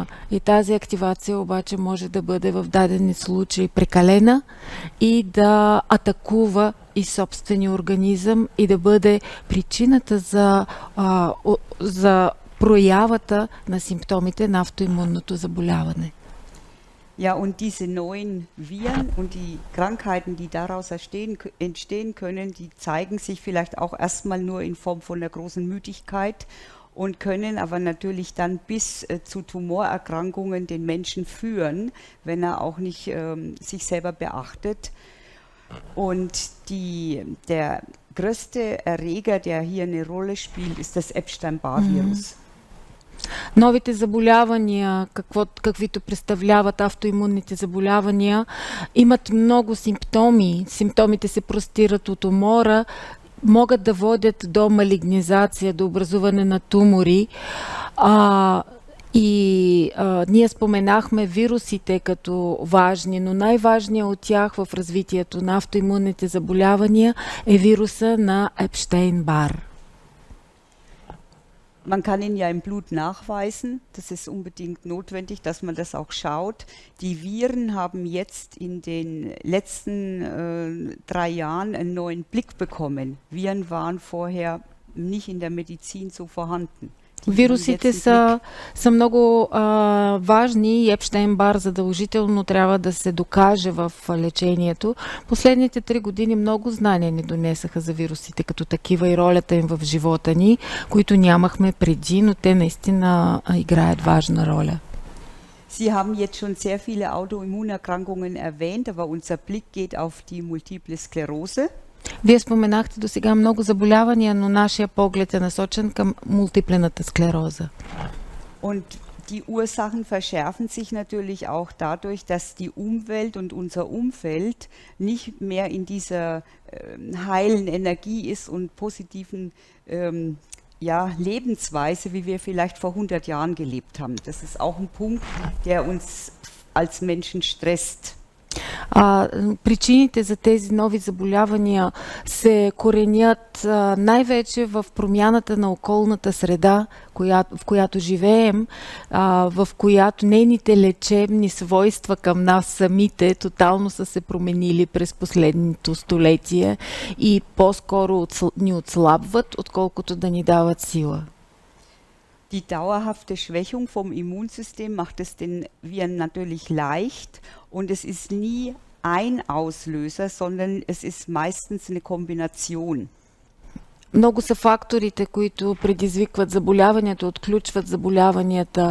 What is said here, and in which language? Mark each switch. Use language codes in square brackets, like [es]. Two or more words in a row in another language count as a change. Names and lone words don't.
[bg] И тази активация обаче може да бъде в дадени случаи прекалена и да атакува и собствения организъм и да бъде причината за проявата на симптомите на автоимунното заболяване. [de] Ja, und diese neuen Viren und die Krankheiten, die daraus entstehen können, die zeigen sich vielleicht auch erstmal nur in Form von einer großen Müdigkeit und können aber natürlich dann bis zu Tumorerkrankungen den Menschen führen, wenn er auch nicht sich selber beachtet. Und der größte Erreger, der hier eine Rolle spielt, ist das Epstein-Barr-Virus. [bg] Новите заболявания, каквито представляват автоимунните заболявания, имат много симптоми. Симптомите се простират от умора, могат да водят до малигнизация, до образуване на тумори. Ние споменахме вирусите като важни, но най-важният от тях в развитието на автоимунните заболявания е вируса на Епштейн-Бар. [de] Man kann ihn ja im Blut nachweisen. Das ist unbedingt notwendig, dass man das auch schaut. Die Viren haben jetzt in den letzten 3 Jahren einen neuen Blick bekommen. Viren waren vorher nicht in der Medizin so vorhanden. [bg] Вирусите са много важни и Епштейн-Бар задължително трябва да се докаже в лечението. Последните 3 години много знания ни донесаха за вирусите като такива и ролята им в живота ни, които нямахме преди, но те наистина играят важна роля. [de] Sie haben jetzt schon sehr viele Autoimmunerkrankungen erwähnt, aber unser Blick geht auf die Multiple Sklerose. [bg] Вие споменахте до сега много заболявания, но нашия поглед е насочен към мултиплената склероза. [de] Und die Ursachen verschärfen sich natürlich auch dadurch, dass die Umwelt und unser Umfeld nicht mehr in dieser heilen Energie ist und positiven Lebensweise, wie wir vielleicht vor 100 Jahren gelebt haben. Das ist auch ein Punkt, der uns als Menschen stresst. [bg] Причините за тези нови заболявания се коренят най-вече в промяната на околната среда, в която живеем, в която нейните лечебни свойства към нас самите тотално са се променили през последното столетие и по-скоро ни отслабват, отколкото да ни дават сила. [de] Die dauerhafte Schwächung vom Immunsystem macht es den Viren natürlich leicht und es ist nie ein Auslöser, sondern es ist meistens eine Kombination. [bg] много са факторите, които предизвикват заболяванията, отключват заболяванията.